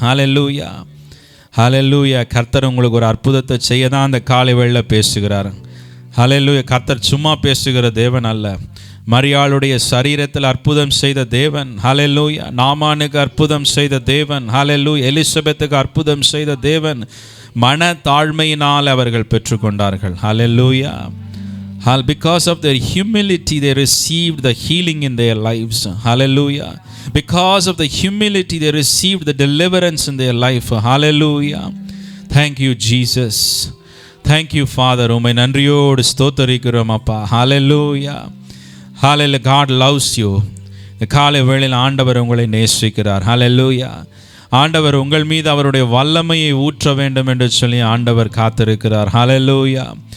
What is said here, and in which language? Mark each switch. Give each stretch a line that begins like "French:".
Tamil: ஹல்லேலூயா ஹல்லேலூயா. கர்த்தர் உங்களுக்கு ஒரு அற்புதத்தை செய்ய தான் அந்த காலை வேளையில் பேசுகிறார். ஹல்லேலூயா. கர்த்தர் சும்மா பேசுகிற தேவன் அல்ல. மரியாளுடைய சரீரத்தில் அற்புதம் செய்த தேவன். ஹல்லேலூயா. நாமானுக்கு அற்புதம் செய்த தேவன். ஹல்லேலூயா. எலிசபெத்துக்கு அற்புதம் செய்த தேவன். மன தாழ்மையினால் அவர்கள் பெற்றுக்கொண்டார்கள். ஹல்லேலூயா.
English: Because of their humility they received the healing in their lives. Hallelujah. Because of the humility they received the deliverance in their life. Hallelujah. Thank you Jesus. Thank you Father.
Tamil: உம்மை நன்றியோடு ஸ்தோத்தரிக்கிறோம் அப்பா.
English: Hallelujah. Hallelujah. God loves you.
Tamil: இந்த காலை வேளையில் ஆண்டவர் உங்களை நேசிக்கிறார். Hallelujah. ஆண்டவர் உங்கள் மீது அவருடைய வல்லமையை ஊற்ற வேண்டும் என்று சொல்லி ஆண்டவர் காத்திருக்கிறார். Hallelujah.